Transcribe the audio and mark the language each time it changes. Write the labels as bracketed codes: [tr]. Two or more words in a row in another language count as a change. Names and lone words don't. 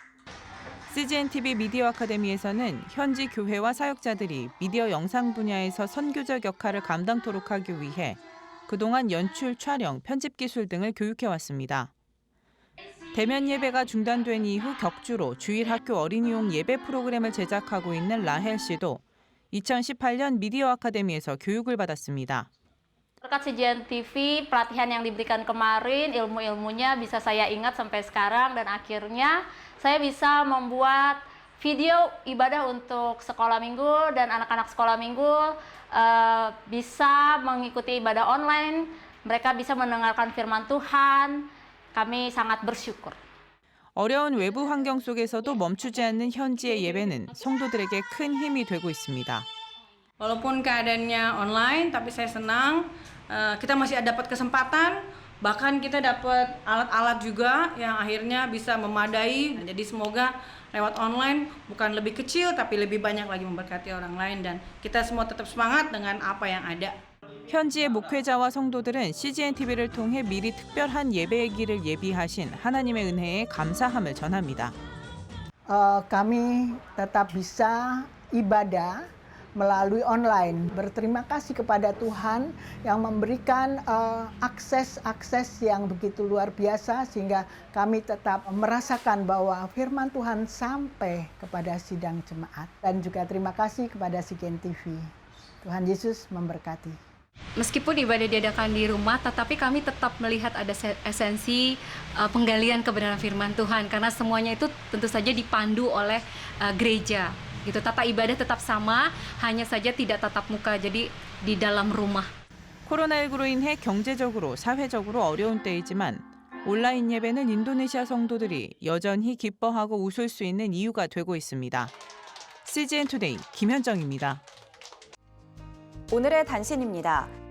[ko] CGN-TV 미디어 아카데미에서는 현지 교회와 사역자들이 미디어 영상 분야에서 선교적 역할을 감당토록 하기 위해 그동안 연출, 촬영, 편집 기술 등을 교육해왔습니다. 대면 예배가 중단된 이후 격주로 주일 학교 어린이용 예배 프로그램을 제작하고 있는 라헬 씨도 2018년 미디어 아카데미에서 교육을 받았습니다. [id] Berkat CGN TV, pelatihan yang diberikan kemarin, ilmu-ilmunya bisa saya ingat sampai sekarang dan akhirnya saya bisa membuat video ibadah untuk sekolah minggu dan anak-anak sekolah minggu bisa mengikuti ibadah online, mereka bisa mendengarkan firman Tuhan, kami sangat bersyukur. [ko] 어려운 외부 환경 속에서도 멈추지 않는 현지의 예배는 성도들에게 큰 힘이 되고 있습니다. [id] Walaupun keadaannya online, tapi saya senang kita masih dapat kesempatan Bahkan kita dapat alat-alat juga yang akhirnya bisa memadai. Jadi semoga lewat online bukan lebih kecil tapi lebih banyak lagi memberkati orang lain dan kita semua tetap semangat dengan apa yang ada. [ko] 현지의 목회자와 성도들은 CGN TV를 통해 미리 특별한 예배기를 예비하신 하나님의 은혜에 감사함을 전합니다. [id] Kami tetap bisa ibadah melalui online. Berterima kasih kepada Tuhan yang memberikan akses yang begitu luar biasa sehingga kami tetap merasakan bahwa firman Tuhan sampai kepada sidang jemaat. Dan juga terima kasih kepada CGN TV. Tuhan Yesus memberkati. Meskipun ibadah diadakan di rumah, tetapi kami tetap melihat ada esensi penggalian kebenaran firman Tuhan karena semuanya itu tentu saja dipandu oleh gereja. Gitu, tata ibadah tetap sama, hanya saja tidak tatap muka, jadi di dalam rumah. [ko] 코로나19로 인해 경제적으로, 사회적으로 어려운 때이지만 온라인 예배는 인도네시아 성도들이 여전히 기뻐하고 웃을 수 있는 이유가 되고 있습니다. CGN 투데이 김현정입니다. 오늘의 단신입니다.